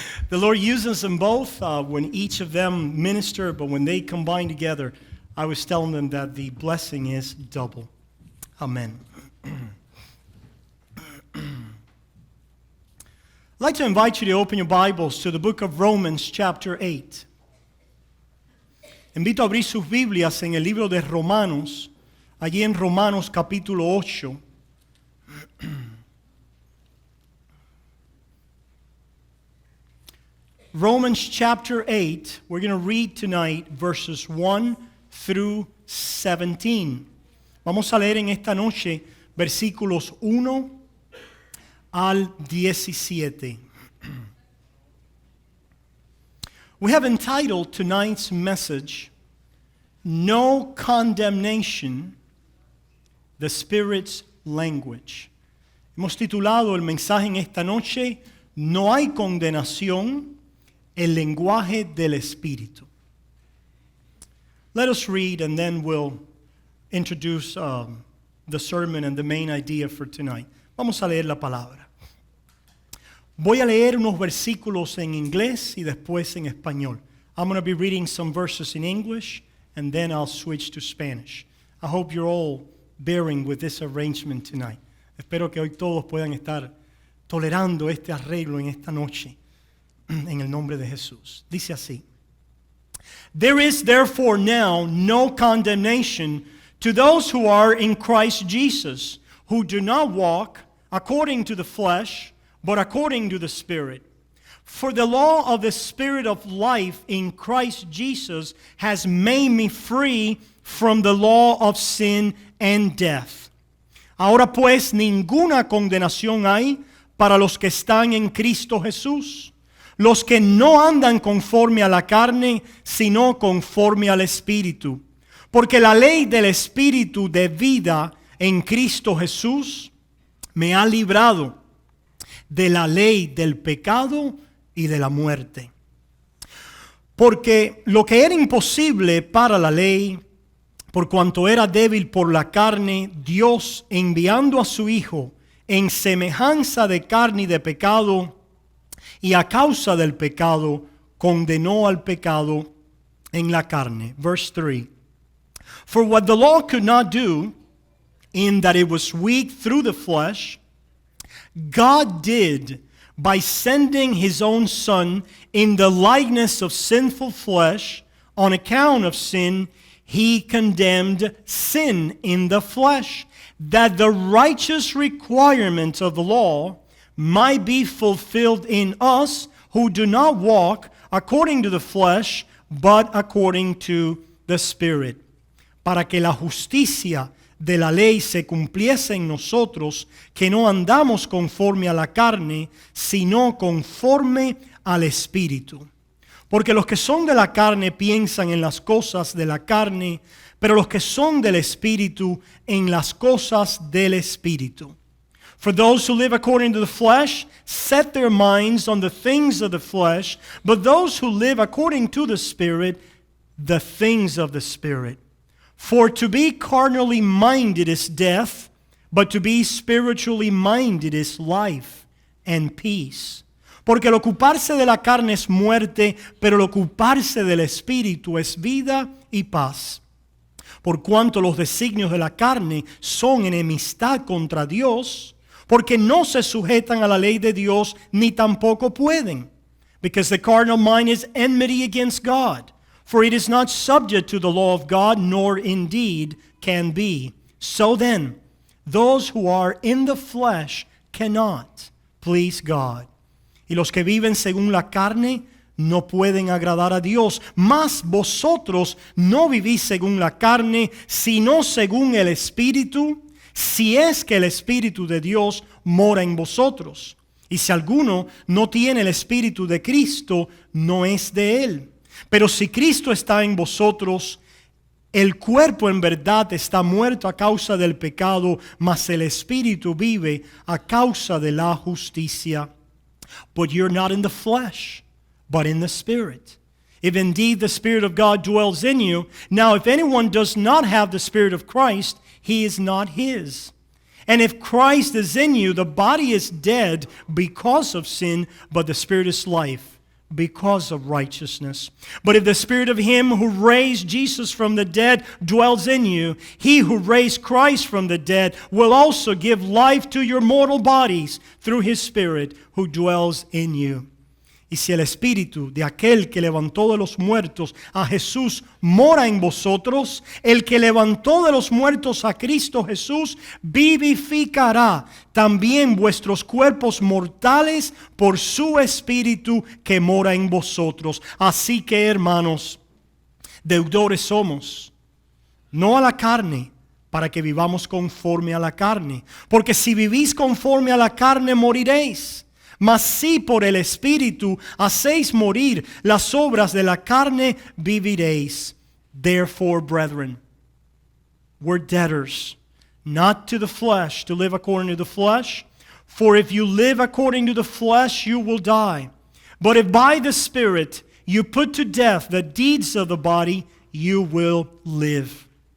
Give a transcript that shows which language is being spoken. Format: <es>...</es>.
<en>The Lord uses them both when each of them minister, but when they combine together, I was telling them that the blessing is double. Amen. I'd like to invite you to open your Bibles to the book of Romans chapter 8.</en> <es>Invito a abrir sus Biblias en el libro de Romanos, allí en Romanos capítulo 8.</es> <en>Romans chapter 8, we're going to read tonight verses 1 through 17.</en> <es>Vamos a leer en esta noche versículos 1 al 17.</es> <en>We have entitled tonight's message, No Condemnation, the Spirit's Language.</en> <es>Hemos titulado el mensaje en esta noche, No hay condenación, el lenguaje del Espíritu.</es> <en>Let us read and then we'll introduce the sermon and the main idea for tonight.</en> <es>Vamos a leer la palabra. Voy a leer unos versículos en inglés y después en español.</es> <en>I'm going to be reading some verses in English and then I'll switch to Spanish. I hope you're all bearing with this arrangement tonight.</en> <es>Espero que hoy todos puedan estar tolerando este arreglo en esta noche en el nombre de Jesús. Dice así:</es> <en>There is therefore now no condemnation to those who are in Christ Jesus, who do not walk according to the flesh, but according to the Spirit. For the law of the Spirit of life in Christ Jesus has made me free from the law of sin and death.</en> <es>Ahora pues ninguna condenación hay para los que están en Cristo Jesús, los que no andan conforme a la carne, sino conforme al Espíritu. Porque la ley del Espíritu de vida en Cristo Jesús me ha librado de la ley del pecado y de la muerte. Porque lo que era imposible para la ley, por cuanto era débil por la carne, Dios, enviando a su Hijo en semejanza de carne y de pecado, y a causa del pecado, condenó al pecado en la carne.</es> <en>Verse 3. For what the law could not do, in that it was weak through the flesh, God did by sending his own Son in the likeness of sinful flesh. On account of sin, he condemned sin in the flesh, that the righteous requirement of the law might be fulfilled in us who do not walk according to the flesh, but according to the Spirit.</en> <es>Para que la justicia de la ley se cumpliese en nosotros, que no andamos conforme a la carne, sino conforme al Espíritu. Porque los que son de la carne piensan en las cosas de la carne, pero los que son del Espíritu en las cosas del Espíritu.</es> <en>For those who live according to the flesh set their minds on the things of the flesh, but those who live according to the Spirit, the things of the Spirit. For to be carnally minded is death, but to be spiritually minded is life and peace.</en> <es>Porque el ocuparse de la carne es muerte, pero el ocuparse del Espíritu es vida y paz. Por cuanto los designios de la carne son enemistad contra Dios, porque no se sujetan a la ley de Dios, ni tampoco pueden.</es> <en>Because the carnal mind is enmity against God. For it is not subject to the law of God, nor indeed can be. So then, those who are in the flesh cannot please God.</en> <es>Y los que viven según la carne no pueden agradar a Dios. Mas vosotros no vivís según la carne, sino según el Espíritu, si es que el Espíritu de Dios mora en vosotros. Y si alguno no tiene el Espíritu de Cristo, no es de él. Pero si Cristo está en vosotros, el cuerpo en verdad está muerto a causa del pecado, mas el Espíritu vive a causa de la justicia.</es> <en>But you're not in the flesh, but in the Spirit. If indeed the Spirit of God dwells in you, now if anyone does not have the Spirit of Christ, he is not his. And if Christ is in you, the body is dead because of sin, but the Spirit is life because of righteousness. But if the Spirit of Him who raised Jesus from the dead dwells in you, He who raised Christ from the dead will also give life to your mortal bodies through His Spirit who dwells in you.</en> <es>Y si el Espíritu de aquel que levantó de los muertos a Jesús mora en vosotros, el que levantó de los muertos a Cristo Jesús vivificará también vuestros cuerpos mortales por su Espíritu que mora en vosotros. Así que, hermanos, deudores somos, no a la carne, para que vivamos conforme a la carne. Porque si vivís conforme a la carne, moriréis. Mas si por el Espíritu hacéis morir las obras de la carne, viviréis.</es> <en>Therefore, brethren, we're debtors, not to the flesh, to live according to the flesh. For if you live according to the flesh, you will die. But if by the Spirit you put to death the deeds of the body, you will live.</en>